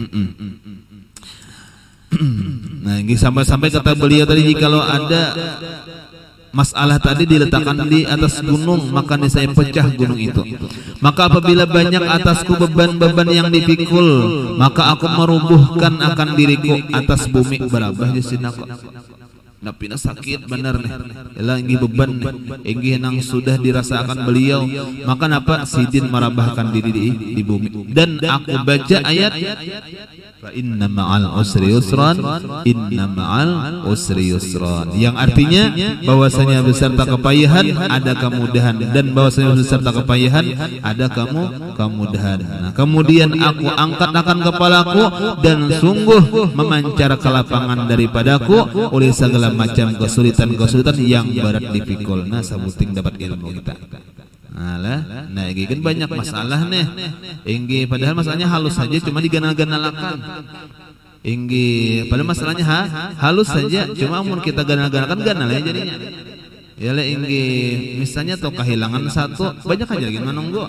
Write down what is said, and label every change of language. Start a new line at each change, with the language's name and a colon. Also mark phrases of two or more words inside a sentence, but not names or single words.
Banjar: Nah inggih sampai kata beliau tadi, jikalau ada masalah tadi diletakkan di atas gunung, maka niscaya pecah gunung itu.
Indonesian: Maka apabila banyak atasku beban-beban yang dipikul, maka aku merubuhkan akan diriku atas bumi.
Banjar: Berabah di sini kok napina sakit benar nih, ialah inggih beban inggih nang sudah dirasakan beliau. Maka napa sidin merabahkan diri di bumi.
Indonesian: Dan aku baca ayat
Arabic: fa inna ma'al usri yusran, inna ma'al usri yusran,
Indonesian: yang artinya bahwasanya beserta kepayahan ada kemudahan, dan bahwasanya beserta kepayahan ada kemudahan. Nah, kemudian aku angkat akan kepalaku dan sungguh memancar kelapangan daripadaku oleh segala macam kesulitan-kesulitan yang berat dipikul.
Banjar: Nah, sabuting dapat ilmu kita. Nah ini kan banyak masalah nih inggih, padahal masalahnya halus saja, cuma diganal-ganalakan inggih, padahal masalahnya halus saja, cuma umur kita ganal-ganalakan ganal ya jadinya. Ya le inggih, misalnya tuh kehilangan satu banyak aja lagi menunggu.